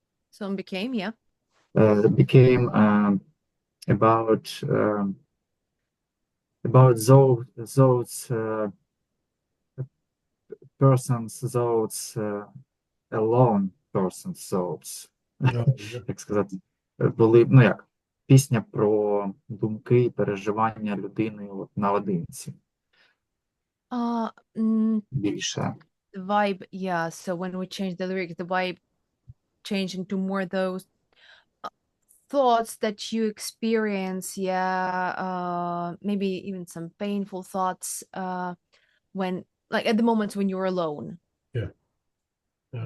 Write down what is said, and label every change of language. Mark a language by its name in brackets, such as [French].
[English] Song became, yeah. became about those persons, those alone persons souls. no? [Ukrainian] Як сказати, були, ну як, пісня про думки і переживання людини от наодинці більше. [English] The vibe, yeah. So when we change the lyrics, the vibe changed into more those thoughts that you experience, yeah. Maybe even some painful thoughts when like at the moments when you're alone. Yeah. Yeah.